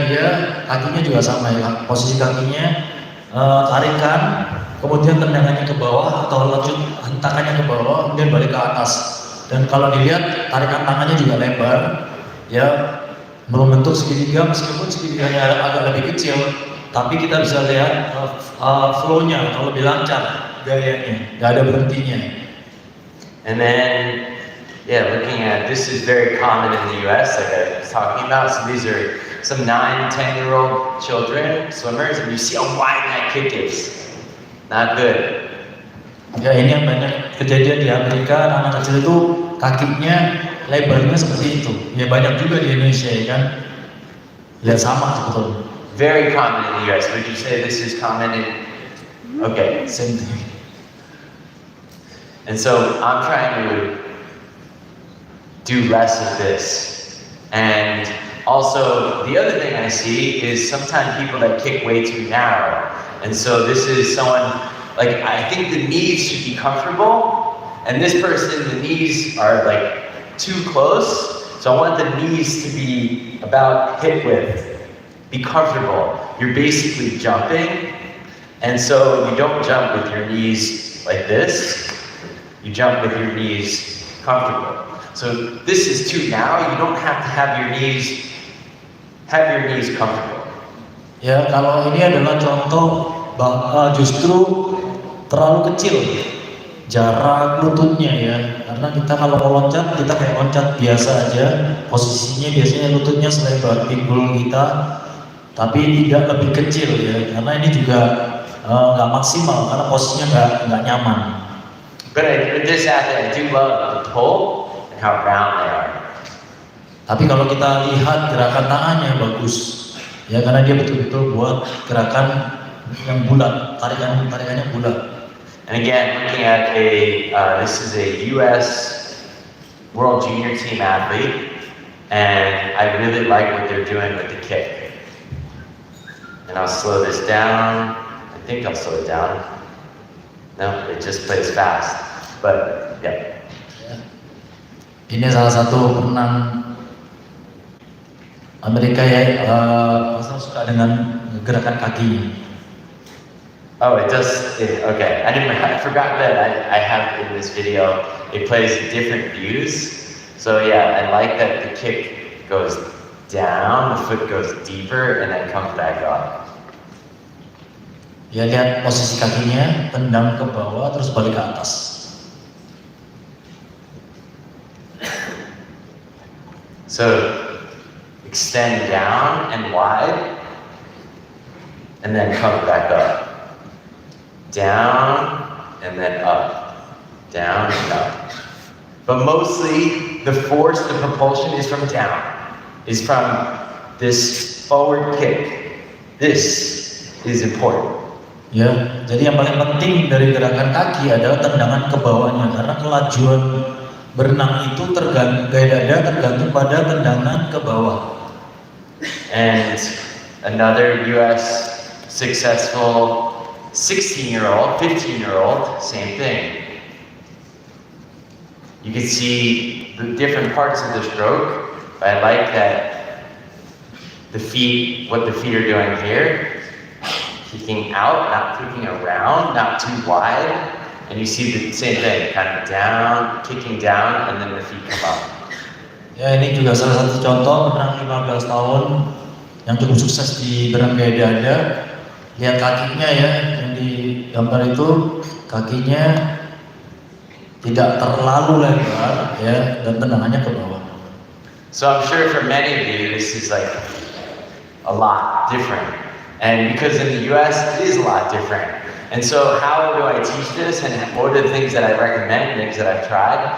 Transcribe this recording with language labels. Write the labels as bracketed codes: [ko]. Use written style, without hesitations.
[id] Dia kakinya juga sama ya, posisi kakinya tarikan, kemudian tendangannya ke bawah atau lecut hentakannya ke bawah, kemudian balik ke atas. Dan kalau dilihat tarikan tangannya juga lebar, ya membentuk segitiga, meskipun segitiganya agak lebih kecil, tapi kita bisa lihat flow-nya atau lebih lancar gayanya, nggak ada berhentinya. [en] And then Yeah, looking at this is very common in the US, like I was talking about. So these are some 9, 10-year-old children, swimmers, and you see how wide that kick is. Not good. [id] Ya ini yang banyak kejadian di Amerika, anak kecil itu kakinya lebarnya seperti itu. Ya banyak juga di Indonesia ya kan. Ya sama sebetulnya. [en] Very common in the US. Would you say this is common in? Okay. Same thing. And so I'm trying to do less of this. And also, the other thing I see is sometimes people that kick way too narrow. And so this is someone, like, I think the knees should be comfortable, and this person, the knees are like too close. So I want the knees to be about hip width. Be comfortable. You're basically jumping, and so you don't jump with your knees like this. You jump with your knees comfortable. So this is too narrow. You don't have to have your knees comfortable. [id] Ya kalau ini adalah contoh justru terlalu kecil jarak lututnya ya, karena kita kalau mau loncat kita kayak loncat biasa aja, posisinya biasanya lututnya selebar pinggul kita, tapi tidak lebih kecil ya, karena ini juga nggak maksimal karena posisinya nggak nyaman. [en] But with this athlete, I do love the pull and how round they are. [id] Tapi kalau kita lihat gerakan tangannya bagus, ya karena dia betul-betul buat gerakan yang bulat, tarikannya bulat. [en] And again, looking at this is a U.S. World Junior Team athlete, and I really like what they're doing with the kick. And I'll slow this down. I think I'll slow it down. No, it just plays fast. But yeah. [id] Ini salah satu perenang Amerika ya, suka dengan gerakan kakinya. [en] Oh, it does. Okay, I forgot that I have in this video. It plays different views. So yeah, I like that the kick goes down, the foot goes deeper, and then comes back up. [id] Ya lihat posisi kakinya, tendang ke bawah terus balik ke atas. [en] So extend down and wide, and then come back up. Down and then up. Down and up. But mostly the force, the propulsion is from down. Is from this forward kick. This is important. [id] Ya, jadi yang paling penting dari gerakan kaki adalah tendangan ke bawahnya, karena kelajuan berenang itu gaya dada tergantung pada tendangan ke bawah. [en] And another US successful 16-year-old, 15-year-old, same thing. You can see the different parts of the stroke, but I like that what the feet are doing here. Kicking out, not kicking around, not too wide. And you see the same thing, kind of down, kicking down, and then the feet come up. [id] Ya ini juga salah satu contoh perenang 15 tahun yang cukup sukses di berenang gaya dada. Lihat kakinya ya, yang di gambar itu kakinya tidak terlalu lebar ya, dan tendangannya ke bawah. [en] So I'm sure for many of you this is like a lot different. And because in the US, it is a lot different. And so how do I teach this, and what are the things that I recommend, things that I've tried?